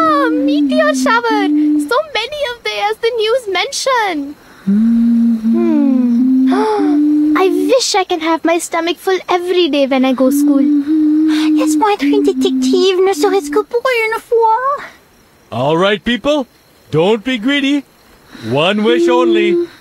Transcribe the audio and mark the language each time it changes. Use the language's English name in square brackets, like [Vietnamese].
[English] Meteor shower! So many of they as the news mention. I wish I can have my stomach full every day when I go school. [French] Laisse-moi être une détective, ne serait-ce que pour une fois. [English] All right, people, don't be greedy. One wish only.